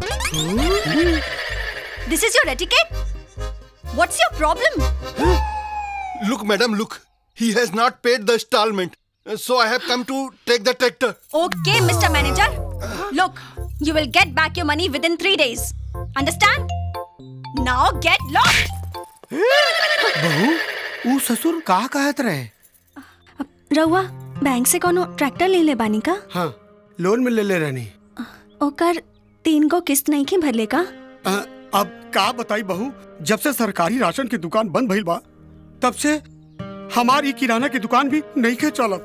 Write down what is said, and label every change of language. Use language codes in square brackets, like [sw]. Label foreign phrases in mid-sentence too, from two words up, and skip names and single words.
[en] This is your etiquette? What's your problem? Look, madam, look. He has not paid the installment. So I have come to take the tractor. Okay, Mr. Manager. Look, you will get back your money within 3 days. Understand? Now get lost. [bho] बहू, वो ससुर का कहत रहे? रउआ बैंक से कोनो ट्रैक्टर ले ले बानी का? हाँ, लोन में ले रहनी। ओकर 3 गो किस्त नहीं की भरले का? अब का बताई बहू, जब से सरकारी राशन की दुकान बंद भइल बा, तब से हमारी किराना की दुकान भी नहीं के चलत।